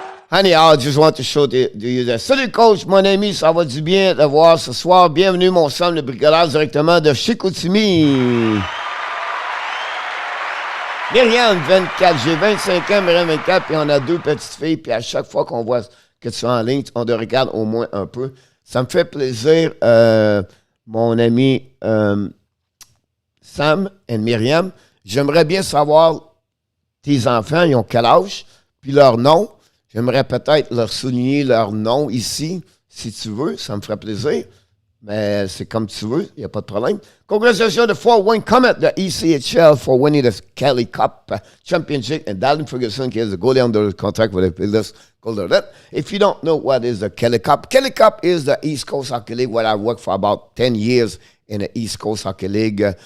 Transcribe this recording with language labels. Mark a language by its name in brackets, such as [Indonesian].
[English] Honey, I just want to show you that. [French] Salut coach, mon ami, ça va du bien de voir ce soir. Bienvenue mon Sam le bricoleur directement de Chicoutimi. Myriam, 24, j'ai 25 ans, Myriam 24, puis on a 2 petites filles, puis à chaque fois qu'on voit que tu es en ligne, on te regarde au moins un peu. Ça me fait plaisir, mon ami Sam et Myriam. J'aimerais bien savoir tes enfants, ils ont quel âge, puis leur nom. J'aimerais peut-être leur souligner leur nom ici, si tu veux, ça me ferait plaisir. Mais c'est comme tu veux, il n'y a pas de problème. [English] Congratulations to 4-1 Comet, the ECHL, for winning the Kelly Cup Championship, and Darren Ferguson is the goalie under contract with the Pillars. If you don't know what is the Kelly Cup is the East Coast Hockey League, where I worked for about 10 years in the East Coast Hockey League.